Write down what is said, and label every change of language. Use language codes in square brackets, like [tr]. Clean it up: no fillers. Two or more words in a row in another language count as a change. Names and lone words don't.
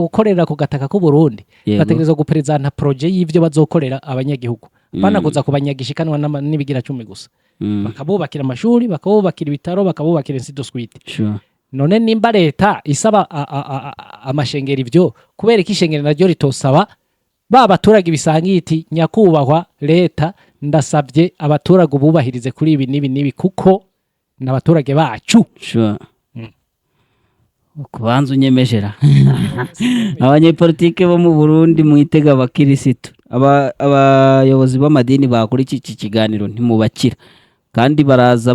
[rn] gukorera ku gataka k'u Burundi bategerezwa gupresenta projet y'ivyo bazokorera abanyagihugu banaguza kubanyagishikanwa n'ibigira 10 gusa bakabubakira amashuri bakabubakira ibitaro bakabubakira insido suite none nimba leta isaba amashengero ivyo kubera ko ishengero naryo ritosaba babaturage bisangiye iti nyakubahwa leta ndasabye abaturage ububahirize kuri ibi nibi kuko n'abaturage bacu kubanza unyemejera abanyepolitike bo mu Burundi mwitega abakirisitu abayobozi b'amadini bakora iki kiganiro ntimubakira kandi baraza